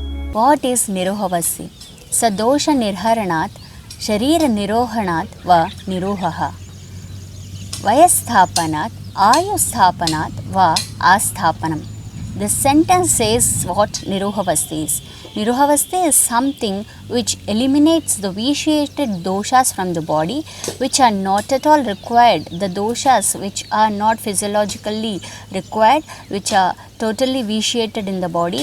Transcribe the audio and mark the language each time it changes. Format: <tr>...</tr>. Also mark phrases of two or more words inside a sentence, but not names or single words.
<en>What is Niruhavasti?</en> <sa>सदोष निर्हरणात् शरीर निरोहणात् व निरोहः वयस्थापनात् आयुस्थापनात् व आस्थापनम्.</sa> <en>This sentence says what Niruhavasti is. Niruhavasti is something which eliminates the vitiated doshas from the body, which are not at all required, the doshas which are not physiologically required, which are totally vitiated in the body.</en>